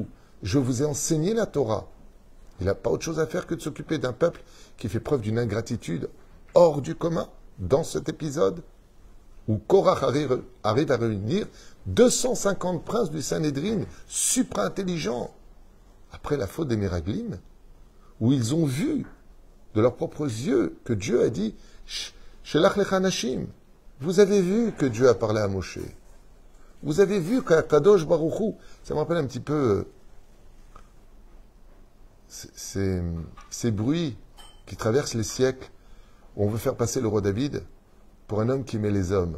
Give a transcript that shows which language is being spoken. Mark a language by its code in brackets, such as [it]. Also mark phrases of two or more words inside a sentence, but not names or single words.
[fr] Je vous ai enseigné la Torah. Il n'a pas autre chose à faire que de s'occuper d'un peuple qui fait preuve d'une ingratitude hors du commun dans cet épisode où Korach arrive à réunir 250 princes du Sanhédrin supra-intelligents après la faute des Méraglim, où ils ont vu de leurs propres yeux que Dieu a dit « [he] שלח לך אנשים [fr] » vous avez vu que Dieu a parlé à Moshe. Vous avez vu qu'à Kadosh Baruch Hu, ça me rappelle un petit peu ces bruits qui traversent les siècles, où on veut faire passer le roi David pour un homme qui aimait les hommes.